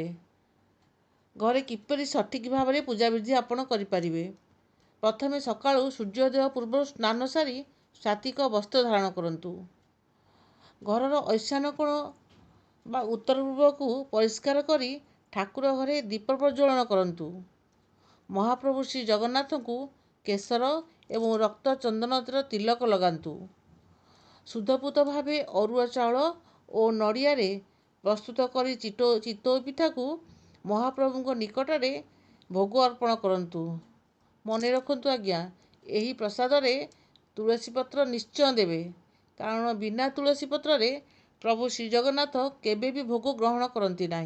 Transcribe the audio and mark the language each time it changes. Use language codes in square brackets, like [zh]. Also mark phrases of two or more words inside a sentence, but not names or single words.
[or] ଘରେ କିପରି ସଠିକ ଭାବ ମେଁ ପୂଜା ବିଧି ଆପଣ କରିପାରିବେ। ପ୍ରଥମେ ସକାଳୁ ସୂର୍ଯ୍ୟୋଦୟ ପୂର୍ବ ସ୍ନାନ ସାରି ସାତ୍ତ୍ୱିକ ବସ୍ତ୍ର ଧାରଣ କରନ୍ତୁ। ଘରର ଈଶାନ କୋଣ ବା ଉତ୍ତର ପୂର୍ବ କୁ ପରିଷ୍କାର କରି ଠାକୁର ଘରେ ଦୀପ ପ୍ରଜ୍ୱଳନ କରନ୍ତୁ। ମହାପ୍ରଭୁ ଶ୍ରୀ ଜଗନ୍ନାଥ କୁ କେଶର ଏବଂ ରକ୍ତ ଚନ୍ଦନ ତିଳକ ଲଗାନ୍ତୁ। ଶୁଦ୍ଧପୂତ ଭାବେ ଅରୁଆ ଚାଉଳ ଔର ନଡ଼ିଆ ରେ ପ୍ରସ୍ତୁତ କରି ଚିତଉ ପିଠା କୁ ମହାପ୍ରଭୁଙ୍କ ନିକଟରେ ଭୋଗ ଅର୍ପଣ କରନ୍ତୁ। ମନେ ରଖନ୍ତୁ ଆଜ୍ଞା, ଏହି ପ୍ରସାଦ ରେ ତୁଳସୀ ପତ୍ର ନିଶ୍ଚୟ ଦେବେ, କାରଣ ବିନା ତୁଳସୀ ପତ୍ର ରେ ପ୍ରଭୁ ଶ୍ରୀ ଜଗନ୍ନାଥ କେବେ ଭି ଭୋଗ ଗ୍ରହଣ କରତି ନହିଁ।